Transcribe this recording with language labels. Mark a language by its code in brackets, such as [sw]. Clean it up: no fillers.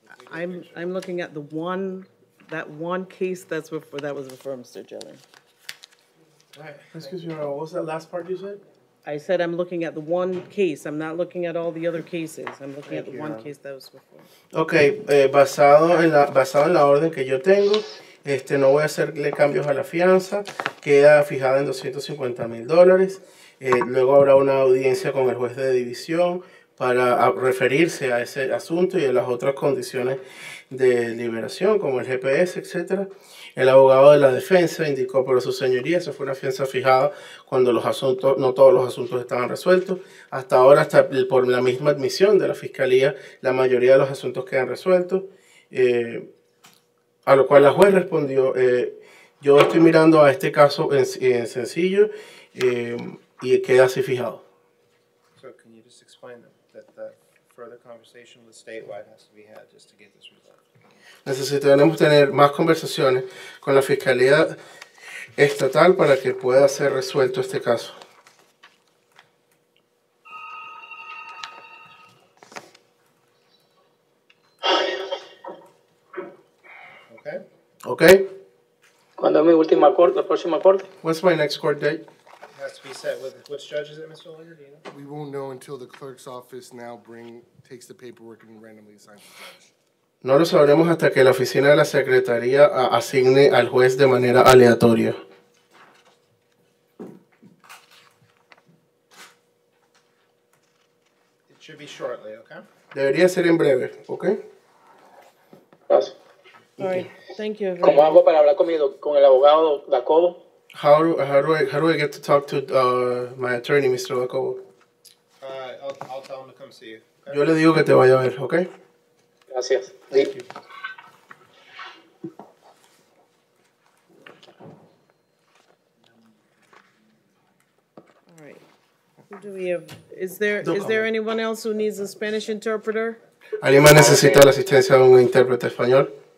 [en] I'm looking at that one case that was before Mr. Jellin. All right. Excuse me, what was that last part you said? I said I'm looking at the one case. I'm not looking at all the other cases. I'm looking at the one case that was before. [es] Ok, basado en la orden que yo tengo, no voy a hacerle cambios a la fianza, queda fijada en $250,000. Luego habrá una audiencia con el juez de división para referirse a ese asunto y a las otras condiciones de liberación, como el GPS, etc. El abogado de la defensa indicó, pero su señoría, esa fue una fianza fijada cuando no todos los asuntos estaban resueltos. Hasta ahora, hasta por la misma admisión de la fiscalía, la mayoría de los asuntos quedan resueltos. A lo cual la juez respondió, yo estoy mirando a este caso en sencillo y queda así fijado. [en] So can you just explain that the further conversation with statewide has to be had just to get this resolved? [es] Necesitaremos tener más conversaciones con la Fiscalía Estatal para que pueda ser resuelto este caso. [en] Okay? Okay? [es] ¿Cuándo es mi última corte, la próxima corte? [en] What's my next court date? It has to be set with, which judge is it, Mr. Lawyer? Do you know? We won't know until the clerk's office now takes the paperwork and randomly assigns the judge. [es] No lo sabremos hasta que la oficina de la Secretaría asigne al juez de manera aleatoria. [en] It should be shortly, okay? [es] Debería ser en breve, ¿ok? Gracias. [en] All right, thank you. [es] ¿Cómo hago para hablar con el abogado Jacobo? [en] How do I get to talk to my attorney, Mr. Jacobo? I'll tell him to come see you. Okay? [es] Yo le digo que te vaya a ver, ¿ok? Gracias. [en] Thank you. All right. Who do we have? Is there anyone else who needs a Spanish interpreter? [es] ¿Alguien más necesita la asistencia de un intérprete español?